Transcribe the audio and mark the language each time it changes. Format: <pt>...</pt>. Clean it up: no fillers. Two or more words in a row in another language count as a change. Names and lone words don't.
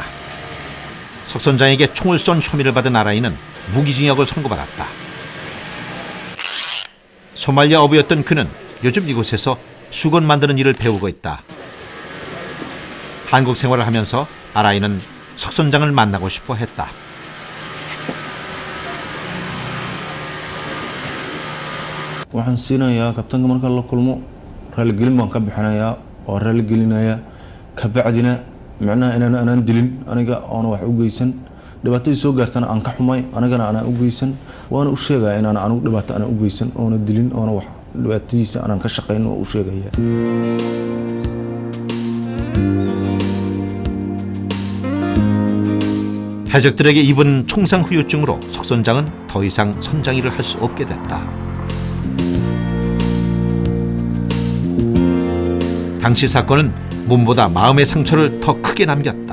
<ko>석 선장에게 총을 쏜 혐의를 받은 아라이는 무기징역을 선고받았다. 소말리아 어부였던 그는 요즘 이곳에서 수건 만드는 일을 배우고 있다. 한국 생활을 하면서 아라이는 석 선장을 만나고 싶어 했다.</ko> <so>waxaan siinayaa kabtanka marka la kulmo raaligelin baan ka bixinayaa oo raaligelinayaa kabacdina macnaha inaan dilin aniga oona wax u geysan dhibaatadii soo gaartana aan ka xumay anigana aanaan u geysan waana u sheegaya inaan anigu dhibaato aanan u geysan oona dilin oona wax dhibaatadiisa aanan ka shaqayn oo u sheegaya.</so> <ko>해적들에게 입은 총상 후유증으로 석 선장은 더 이상 선장 일을 할 수 없게 됐다. 당시 사건은 몸보다 마음의 상처를 더 크게 남겼다.</ko>